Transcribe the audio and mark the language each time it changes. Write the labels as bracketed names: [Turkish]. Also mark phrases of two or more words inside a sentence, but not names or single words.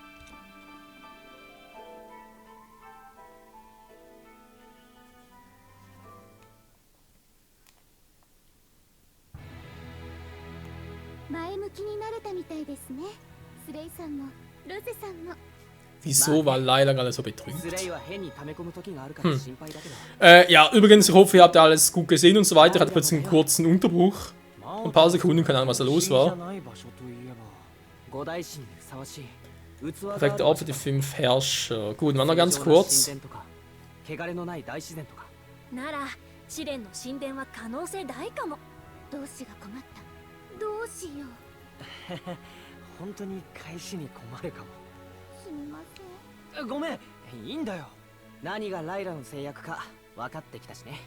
[Japanese] 前向きになれたみたいですね。スレイさんもルゼさんも。 [German] Wieso war Layla gerade so betrübt? Ja, übrigens, ich hoffe, ihr habt alles gut gesehen und so weiter. Ich hatte plötzlich einen kurzen Unterbruch. Ein paar Sekunden, keine Ahnung, was da los war. Perfekte Ort für die 5 Herrscher. Gut, waren noch ganz kurz. [Japanese] なら試練の神殿は可能性大かも。同志が困った。どうしよう。本当に返しに困るかも。すみません。ごめん、いいんだよ。何がライラの制約か分かってきたしね。